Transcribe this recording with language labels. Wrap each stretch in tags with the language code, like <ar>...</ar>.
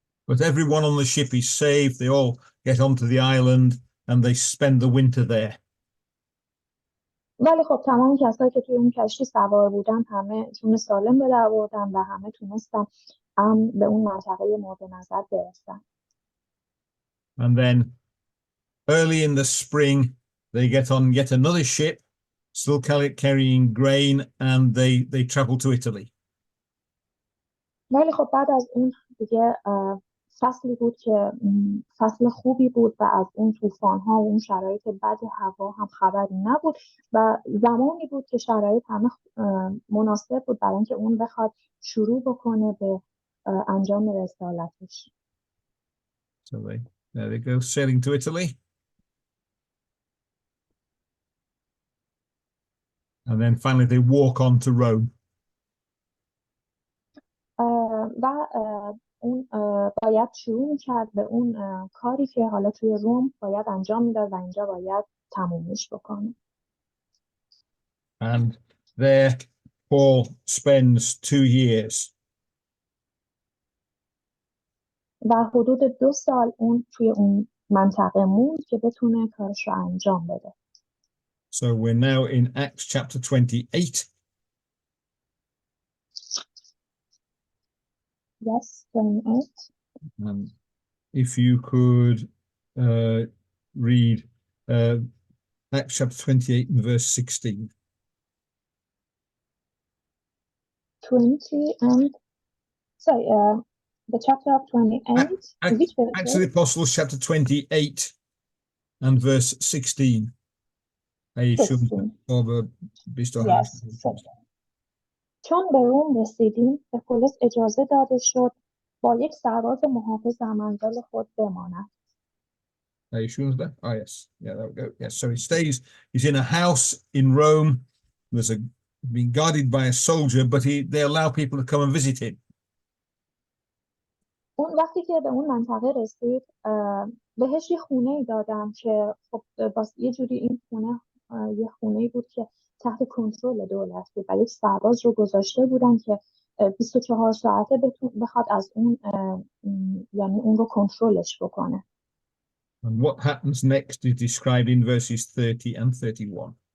<en>But everyone on the ship is saved. They all get onto the island and they spend the winter there.</en> <fa>ولی خب تمام کسایی که توی اون کشتی سوار بودن همه جون سالم به در بردن و همه تونستن به اون منطقه مورد نظر برسن.</fa> <en>And then early in the spring they get on yet another ship, still carrying grain, and they travel to Italy.</en> <fa>ولی خب بعد از اون دیگه فصلی بود که فصل خوبی بود و از اون طوفان‌ها و اون شرایط بد هوا هم خبری نبود و زمانی بود که شرایط همه مناسب بود برای اینکه اون بخواد شروع بکنه به انجام رسالتش.</fa> <en>So there they go sailing to Italy. And then finally they walk on to Rome.</en> <fa>و اون باید شروع می‌کرد به اون کاری که حالا توی روم باید انجام میداد و اینجا باید تمومش بکنه.</fa> <en>And there Paul spends 2 years.</en> <fa>و حدود 2 سال اون توی اون منطقه موند که بتونه کارش رو انجام بده.</fa> <en>So we're now in Acts chapter 28. Yes, 28. And if you could read Acts chapter 28 and verse 16. 20 and sorry, the chapter of 28. Acts of the Apostles chapter 28 and verse 16. 16. Yes.</en> <fa>چون به روم رسیدیم به پولس اجازه داده شد با یک سرباز محافظ در منزل خود بماند.</fa> <en>Are you sure that? Oh yes, yeah, there we go. Yes, so he stays. He's in a house in Rome. There's being guarded by a soldier, but they allow people to come and visit him.</en> <fa>اون وقتی که به اون منطقه رسید بهش یه خونه‌ای دادن که خب یه جوری این خونه یه خونه‌ای بود که تحت کنترل دولت بود و یک سرباز رو گذاشته بودن که 24 ساعته بخواد از اون یعنی اون رو کنترلش بکنه.</fa> <en>And what happens next is described in verses 30 and 31.</en>